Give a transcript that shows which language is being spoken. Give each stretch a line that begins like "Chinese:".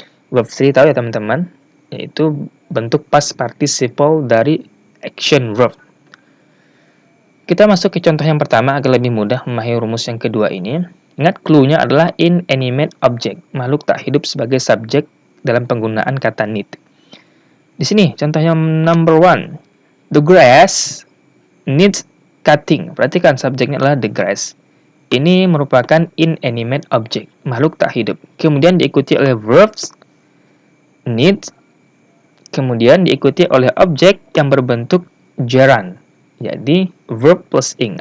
Indonesian: Verb 3 tahu ya teman-teman, yaitu bentuk past participle dari action verb. Kita masuk ke contoh yang pertama agar lebih mudah memahami rumus yang kedua ini. Ingat clue-nya adalah inanimate object, makhluk tak hidup sebagai subjek dalam penggunaan kata need. Di sini contoh yang number 1.
English: The grass needs cutting.
Indonesian: Perhatikan subjeknya adalah the grass. Ini merupakan inanimate object, makhluk tak hidup. Kemudian diikuti oleh verbs need, kemudian diikuti oleh objek yang berbentuk gerund. Jadi verb plus ing.